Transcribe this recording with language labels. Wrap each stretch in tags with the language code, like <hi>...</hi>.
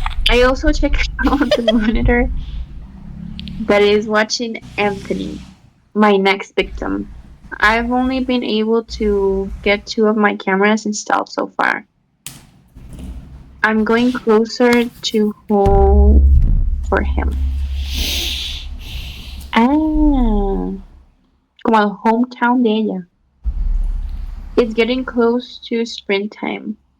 <en>I also checked out the monitor that is watching Anthony, my next victim. I've only been able to get 2 of my cameras installed so far. I'm going closer to home for him.</en> <es>Ah, como el hometown de ella.</es> <en>It's getting close to sprint time.</en>